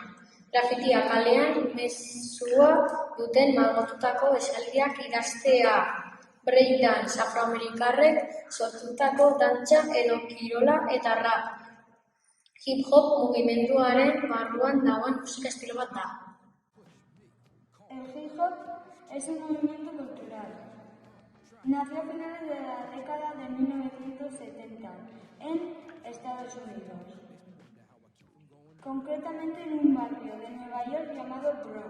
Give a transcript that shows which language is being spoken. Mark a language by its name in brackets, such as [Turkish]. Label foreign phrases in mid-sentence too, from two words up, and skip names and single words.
[Basque] Grafitia kalean, mezua duten margotutako esaldiak idaztea. Breakdance, afroamerikarrek sortutako dantza edo kirola eta rap. Hip-hop mugimenduaren barruan dagoen musika estilo bat da. [Spanish] El hip-hop es un movimiento cultural. Nació a finales de la década de 1970 en Estados Unidos, concretamente en un barrio de Nueva York llamado Bronx.